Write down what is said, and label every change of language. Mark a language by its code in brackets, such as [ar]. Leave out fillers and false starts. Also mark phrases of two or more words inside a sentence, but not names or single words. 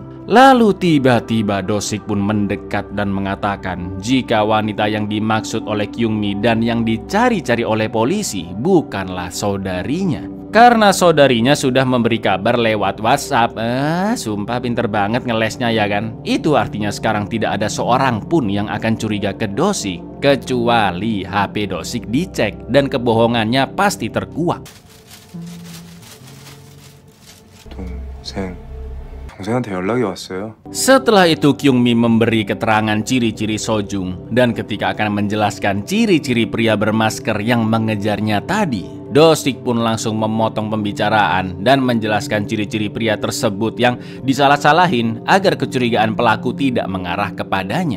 [id] Lalu tiba-tiba Dosik pun mendekat dan mengatakan jika wanita yang dimaksud oleh Kyungmi dan yang dicari-cari oleh polisi bukanlah saudarinya. Karena saudarinya sudah memberi kabar lewat WhatsApp. Sumpah pinter banget ngelesnya ya kan. Itu artinya sekarang tidak ada seorang pun yang akan curiga ke Dosik kecuali HP Dosik dicek dan kebohongannya pasti terkuak. [ko] 동생한테 연락이 왔어요. [id] Setelah itu Kyungmi memberi keterangan ciri-ciri Sojung dan ketika akan menjelaskan ciri-ciri pria bermasker yang mengejarnya tadi, Dosik pun langsung memotong pembicaraan dan menjelaskan ciri-ciri pria tersebut yang disalah-salahin agar kecurigaan pelaku tidak mengarah kepadanya.